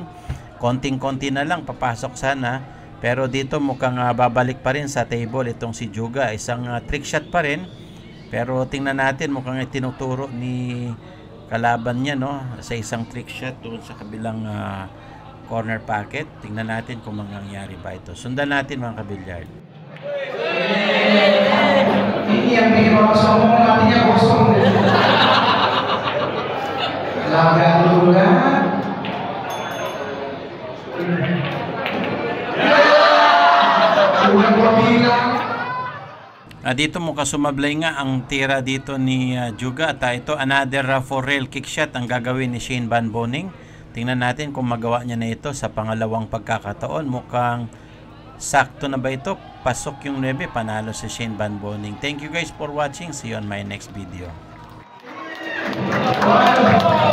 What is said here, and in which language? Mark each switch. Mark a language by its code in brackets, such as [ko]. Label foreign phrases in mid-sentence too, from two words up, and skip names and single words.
[tl] Konting-konti na lang papasok sana pero dito mukhang babalik pa rin sa table itong si Juga. Isang [en] trick shot [tl] pa rin pero tingnan natin mukhang itinuturo ni kalaban niya, no, sa isang [en] trick shot [tl] doon sa kabilang [en] corner pocket. [tl] Tingnan natin kung mangyayari ba ito. Sundan natin mga kabilyard. [id] Ini yang bikin orang sombong hatinya kosong. Laga Lula. Sudah gua bilang. [tl] Dito mo kasumablay nga ang tira dito ni Juga at ito [en] another for rail kick shot [tl] ang gagawin ni Shane Van Boning. Tingnan natin kung magawa niya na ito sa pangalawang pagkakataon. Mukhang sakto na ba ito? Pasok yung 9, panalo si Shane Van Boning. [en] Thank you guys for watching. See you on my next video.